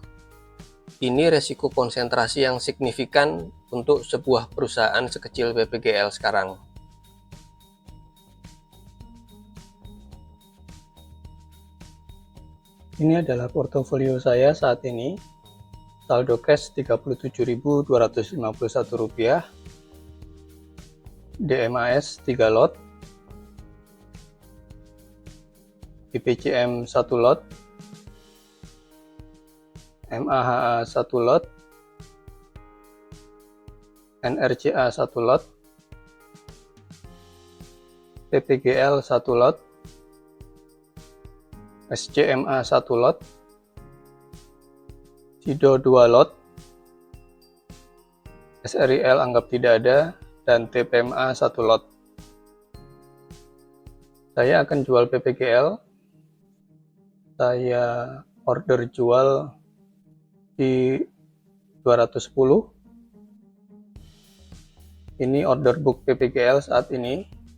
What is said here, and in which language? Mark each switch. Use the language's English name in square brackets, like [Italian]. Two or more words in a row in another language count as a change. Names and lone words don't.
[Indonesian] Ini resiko konsentrasi yang signifikan untuk sebuah perusahaan sekecil PPGL sekarang. Ini adalah portofolio saya saat ini. Saldo cash Rp37.251, DMAS 3 lot, IPCM 1 lot, MAHA 1 lot, NRCA 1 lot, PPGL 1 lot, SCMA 1 lot, SIDO 2 lot, SRIL anggap tidak ada, dan TPMA 1 lot. Saya akan jual PPGL. Saya order jual di 210. Ini [English] order book [Indonesian] PPGL saat ini.